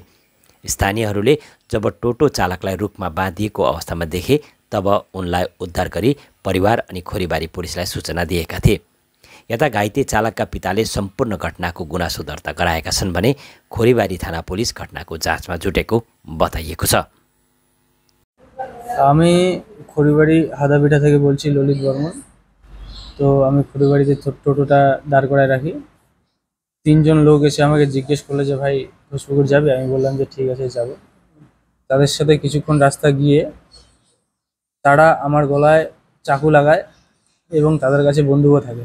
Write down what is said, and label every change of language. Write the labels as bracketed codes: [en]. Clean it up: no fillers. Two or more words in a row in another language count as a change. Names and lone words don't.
[ne] स्थानीयहरूले जब टोटो चालकलाई रुखमा बाँधिएको अवस्थामा देखे तब उनलाई उद्धार गरी परिवार अनि खोरीबारी पुलिसलाई सूचना दिएका थिए। यता घाइते चालकका पिताले सम्पूर्ण घटनाको गुनासो दर्ता गराएका छन् भने खोरीबारी थाना पुलिस घटनाको जाँचमा जुटेको बताइएको छ। [bn] আমি খড়িবাড়ি হাদাপিঠা থেকে বলছি, ললিত বর্মন। তো আমি খড়িবাড়িতে টোটোটা দাঁড় করায় রাখি। 3 জন লোক এসে আমাকে জিজ্ঞেস করলো যে ভাই ঘোষপুকুর যাবে? আমি বললাম যে ঠিক আছে যাব। তাদের সাথে কিছুক্ষণ রাস্তা গিয়ে তারা আমার গলায় চাকু লাগায় এবং তাদের কাছে বন্দুকও থাকে।